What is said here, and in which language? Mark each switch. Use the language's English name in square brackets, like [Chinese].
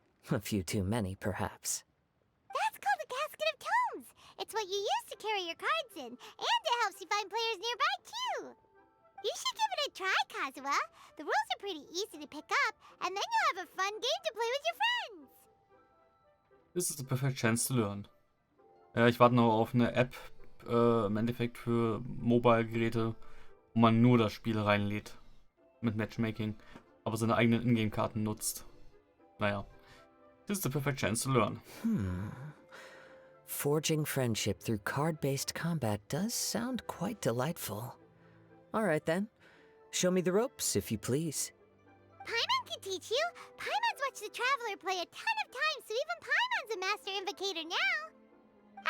[English] A few too many, perhaps. That's called a casket of tomes. It's what you use to carry your cards in, and it helps you find players nearby, too. You should give it a try, Kazuha. The rules are pretty easy to pick up, and then you'll have a fun game to play with your friends. [German] Das ist die perfekte Chance zu lernen. Ja, ich warte noch auf eine App, im Endeffekt für Mobile-Geräte, wo man nur das Spiel reinlädt. Mit Matchmaking. Aber seine eigenen Ingame-Karten nutzt. Naja. Das ist die perfekte Chance [English] to learn. Forging friendship through card-based combat does sound quite delightful. All right then. Show me the ropes, if you please. Paimon can teach you. Paimon's watched the Traveler play a ton of times, so even Paimon's a master invocator now.